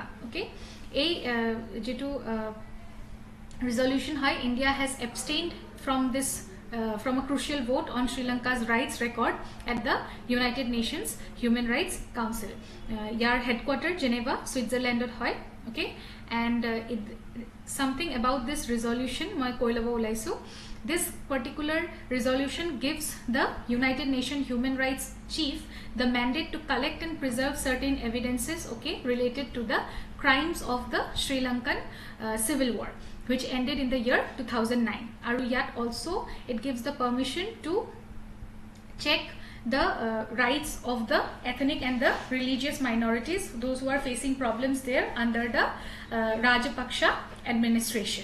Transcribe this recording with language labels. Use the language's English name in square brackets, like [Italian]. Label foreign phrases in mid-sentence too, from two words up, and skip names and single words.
[English] Okay, resolution high, India has abstained from this from a crucial vote on Sri Lanka's rights record at the United Nations Human Rights Council. [Assamese] Yar headquarter Geneva, Switzerland hoy. [English] Okay, and something about this resolution [Assamese] মই ক'বলৈ ওলাইছোঁ. [English] This particular resolution gives the United Nations Human Rights Chief the mandate to collect and preserve certain evidences, okay, related to the crimes of the Sri Lankan civil war, which ended in the year 2009. [Assamese] আৰু ইয়াত [English] also it gives the permission to check the rights of the ethnic and the religious minorities, those who are facing problems there under the Rajapaksa administration.